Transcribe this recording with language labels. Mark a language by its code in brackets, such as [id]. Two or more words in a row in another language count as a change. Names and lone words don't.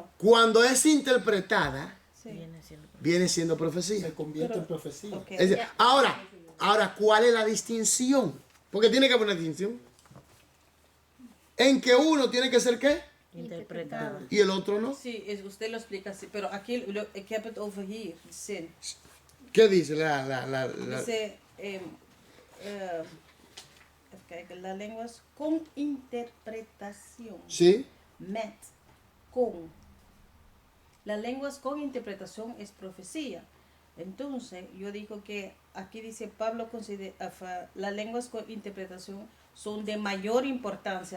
[es] Cuando es interpretada, Sí. viene siendo profecía. Se convierte en profecía. Ok. Es decir, ahora, ¿cuál es la distinción? Porque tiene que haber una distinción. En que uno tiene que ser qué Interpretado. y el otro no. Sí, usted lo explica así, pero aquí, [nl] ik heb het over hier, zin. [es] ¿Qué dice Dice, [nl] even kijken, [es] las lenguas con interpretación. Sí, [nl] Met, con. [es] Las lenguas con interpretación es profecía. Entonces, yo digo que aquí dice Pablo considera las lenguas con interpretación son de mayor importancia.